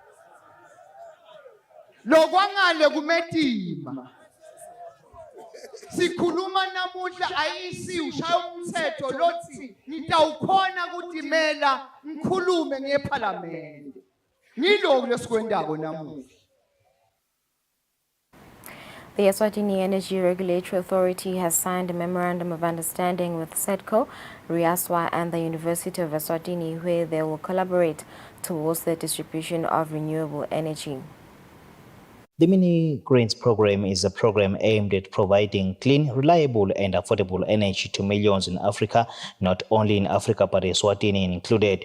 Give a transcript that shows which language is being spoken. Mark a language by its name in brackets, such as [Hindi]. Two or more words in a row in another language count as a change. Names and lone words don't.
[Swati] Lokwangale kumetima. sikhuluma namuhla ayisi ushaya umthetho lothi nitawukhona kutimela ngikhulume ngeParliament. Ngiloko lesikwendako namuhla. [English] The Eswatini Energy Regulatory Authority has signed a memorandum of understanding with SEDCO, Riaswa and the University of Eswatini, where they will collaborate towards the distribution of renewable energy. The Mini Greens program is a program aimed at providing clean, reliable and affordable energy to millions in Africa, not only in Africa but Eswatini included.